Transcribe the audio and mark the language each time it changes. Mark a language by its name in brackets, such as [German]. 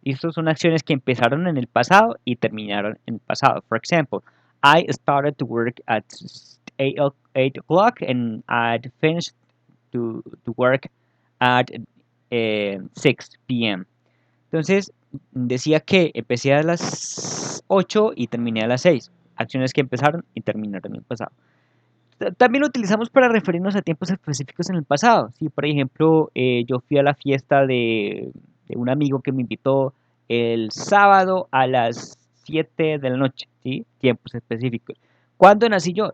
[Spanish] Y estas son acciones que empezaron en el pasado y terminaron en el pasado. [English] For example, I started to work at 8 o'clock and I finished to work at 6 p.m. [Spanish] Entonces, decía que empecé a las 8 y terminé a las 6. Acciones que empezaron y terminaron en el pasado. También lo utilizamos para referirnos a tiempos específicos en el pasado. Si, por ejemplo, yo fui a la fiesta de un amigo que me invitó el sábado a las 7 de la noche, ¿sí? Tiempos específicos. ¿Cuándo nací yo?